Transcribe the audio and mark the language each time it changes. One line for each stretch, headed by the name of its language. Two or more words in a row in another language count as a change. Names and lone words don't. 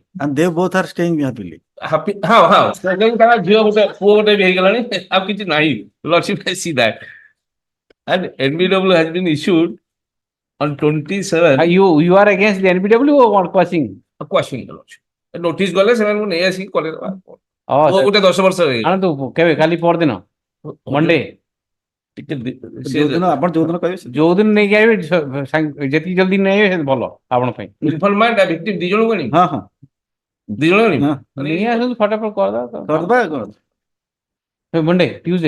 English: and they both are staying happily. Happy, how? Lordship, I see that. And NBW has been issued on 27. You are against the NBW or quashing? Quashing, Lordship.
Odia: Notice ଗଲେ ସେମାନଙ୍କୁ ନେଇ ଆସି କଲେ ଦେବା. Oh, gote 10 ବର୍ଷ ରେ. ଆଣନ୍ତୁ କେବେ କାଲି ପରଦିନ ମଣ୍ଡେ ଯୋଉଦିନ ନେଇକି ଆଇବେ ଯେତିକି ଜଲ୍ଦି ନେଇ ଆଇବେ ଭଲ ଆପଣ ପାଇଁ।
English: informant victim
Odia: ଦି ଜଣ ଗଣି? ହଁ। ଦି ଜଣ ଗଣି? ନେଇ ଆସନ୍ତୁ ଫଟାଫଟ କରିଦବା।
English: Monday Tuesday.